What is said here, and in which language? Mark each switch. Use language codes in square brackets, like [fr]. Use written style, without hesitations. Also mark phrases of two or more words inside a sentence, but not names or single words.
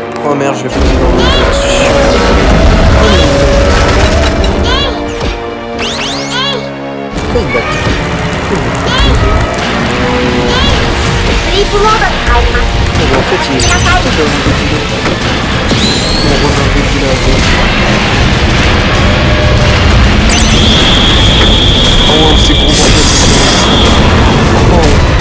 [fr] Oh merde, je vais poser dans le... Pourquoi il me bat? [ja] スリープモードに入ります。 [fr] Mais en fait, il est juste comme on revient de là. Oh, c'est gros bordel. Oh.